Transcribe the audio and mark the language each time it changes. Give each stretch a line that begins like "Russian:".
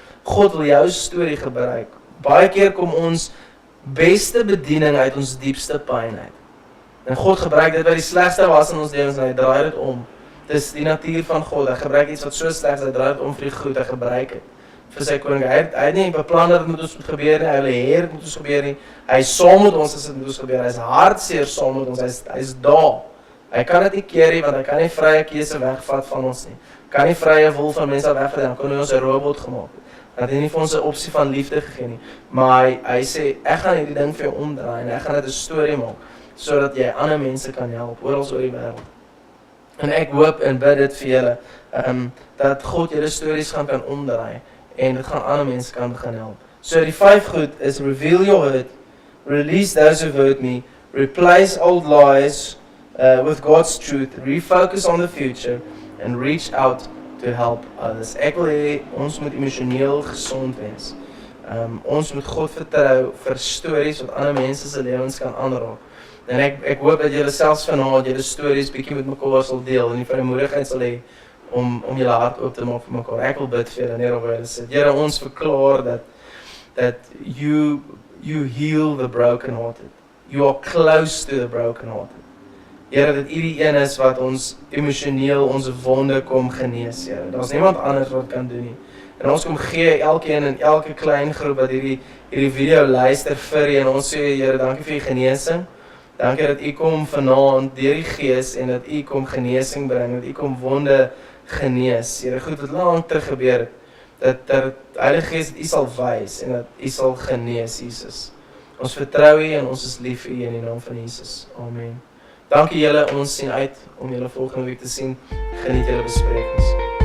Afrikaans: God wil jou story gebruik. Baie keer kom ons beste bediening uit ons diepste pyn uit. En God gebruik dit wat die slegste was in ons lewens en hy draai dit om. Dis die natuur van God. Hy gebruik iets wat so sleg is, hy draai dit om vir die goed, hy gebruik dit vir sy koninkryk. Hy het nie beplan dat dit met ons moet gebeur nie, hy wil hê dit moet ons gebeur nie. Hy is saam met ons as dit met ons gebeur. Hy is hartseer saam met ons. Hy is daar. Hy kan dit nie keer nie, want hy kan nie vrye keuse wegvat van ons nie. Kan nie vrye wil van mense wegvat, dan kon hy ons 'n robot gemaak het. Dat hy nie vir ons 'n opsie van liefde gegee nie. Maar hy sê, ek gaan hierdie ding vir jou omdraai en ek gaan dit 'n storie maak, sodat jy ander mense kan help, oral oor die wêreld. En ek hoop en bid dit vir julle, dat God julle stories kan omdraai, en dit gaan ander mense kan begin help. So die 5 goed is,
English: reveal your hurt, release those who hurt me, replace old lies with God's truth, refocus on the future, and reach out to help others.
Afrikaans: Ek wil hê ons moet emosioneel gesond wees. Ons moet God vertrou vir stories wat ander mense se lewens kan aanraak. En ek hoop dat julle selfs vanaand julle stories bietjie met mekaar sal deel en die vrymoedigheid sal hê om julle hart oop te maak vir mekaar. Ek wil bid vir julle net oor julle sê. Here, ons verklaar
English: that you heal the brokenhearted. You are close to the brokenhearted.
Afrikaans: Here, dat U die een is wat ons emosioneel ons wonde kom genees, Here. Daar's niemand anders wat kan doen nie. En ons kom gee elkeen in elke klein groep wat hierdie video luister vir U en ons sê, Here, dankie vir U genesing. Dankie dat U kom vanaand deur die Gees en dat U kom genesing bring, dat U kom wonde genees. Here, goed wat lank terug gebeur het, dat Heilige Gees U sal wys en dat U sal genees, Jesus. Ons vertrou U en ons is lief vir U in die naam van Jesus. Amen. Dankie julle, ons sien uit om julle volgende week te sien. Geniet julle besprekings.